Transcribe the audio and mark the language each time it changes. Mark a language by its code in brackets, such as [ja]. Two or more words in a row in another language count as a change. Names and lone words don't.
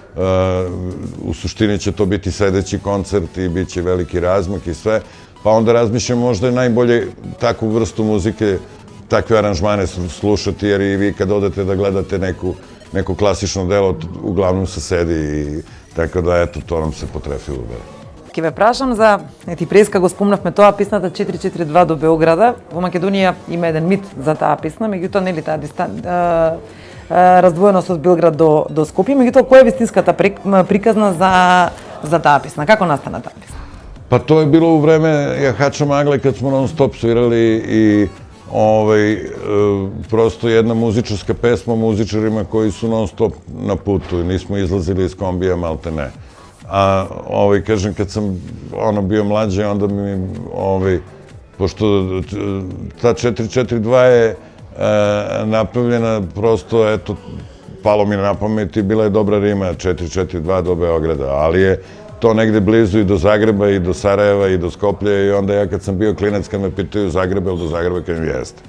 [sr] U suštini će to biti sledeći koncert i bit će veliki razmak i sve, pa onda razmišljam možda je najbolje takvu vrstu muzike, takve aranžmane slušati, jer i vi kad odete da gledate neko klasično delo, uglavnom se sedi, tako da eto, to nam se potrefilo. [mk] Ке ве прашам за, ти преска го спомнавме тоа, песната 442 до Београда. Во Македонија има еден мит за таа песна, меѓутоа нели таа раздвоеност од Белград до Скопје, меѓутоа која е вистинската приказна за за таа песна? Како настана таа песна? [sr] Pa to je bilo u vreme Jahača Magle kad smo non stop svirali i prosto jedna muzičarska pesma muzičarima koji su non stop na putu i nismo izlazili iz kombija malte ne. A kažem kad sam bio mlađi onda mi pošto ta 442 je napravljena prosto eto palo mi na pamet i bila je dobra rima 442 do Beograda, ali je to negde blizu i do Zagreba, i do Sarajeva, i do Skoplja i onda ja kad sam bio klinac, kad me pitaju Zagreba ili do Zagreba, kažem jeste.